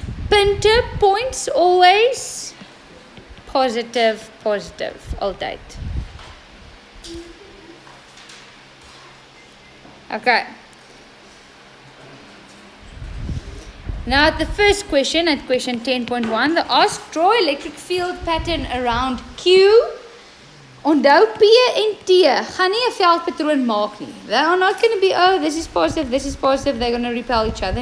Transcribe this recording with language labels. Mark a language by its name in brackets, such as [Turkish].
[English] Punte points always positive, altyd. Okay. Now at the first question, at question 10.1, they ask draw electric field pattern around Q. [Afrikaans] Onthou P en T gaan nie 'n veldpatroon maak nie. [English] They are not going to be, oh, this is positive, they're going to repel each other.